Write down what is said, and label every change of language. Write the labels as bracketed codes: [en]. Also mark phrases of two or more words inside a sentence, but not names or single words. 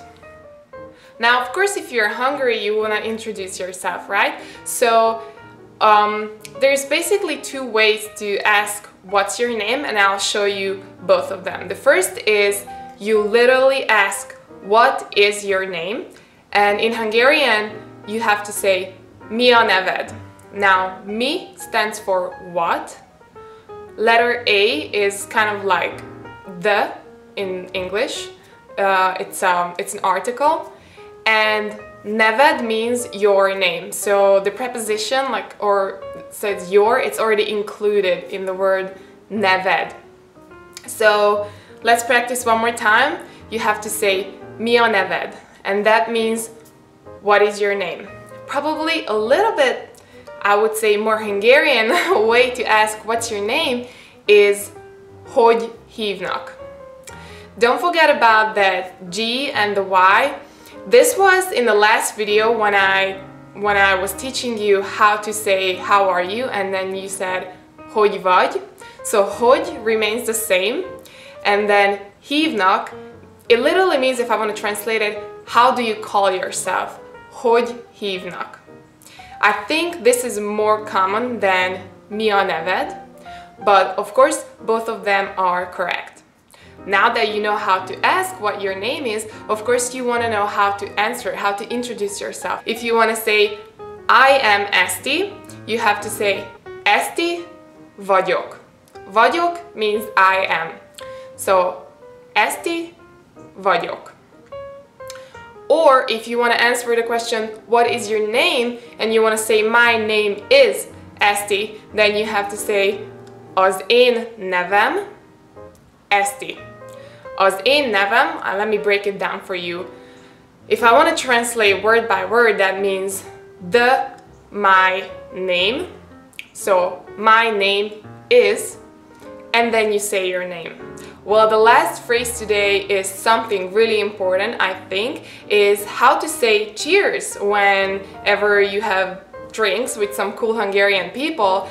[en] Now, of course, if you're Hungary, you want to introduce yourself, right? So there's basically two ways to ask what's your name, and I'll show you both of them. The first is you literally ask what is your name, and in Hungarian you have to say [hu] mi a neved. [en] Now mi stands for what, letter A is kind of like the in English. It's an article, and neved means your name. So the preposition, says your, it's already included in the word neved. So let's practice one more time. You have to say [hu] mi a neved, [en] and that means what is your name. Probably a little bit, I would say, more Hungarian way to ask what's your name is [hu] hogy hívnak. [en] Don't forget about that G and the Y. This was in the last video when I was teaching you how to say how are you, and then you said [hu] hogy vagy. [en] So hogy remains the same, and then hívnak, it literally means, if I want to translate it, how do you call yourself? [hu] Hogy hívnak. [en] I think this is more common than [hu] mi a neved, [en] but of course both of them are correct. Now that you know how to ask what your name is, of course you want to know how to answer, how to introduce yourself. If you want to say I am Esti, you have to say [hu] Esti vagyok. [en] Vagyok means I am. So [hu] Esti vagyok. [en] Or if you want to answer the question what is your name, and you want to say my name is Esti, then you have to say [hu] az én nevem Esti. Az én nevem, [en] let me break it down for you. If I want to translate word by word, that means my name. So my name is, and then you say your name. Well, the last phrase today is something really important, I think, is how to say cheers whenever you have drinks with some cool Hungarian people.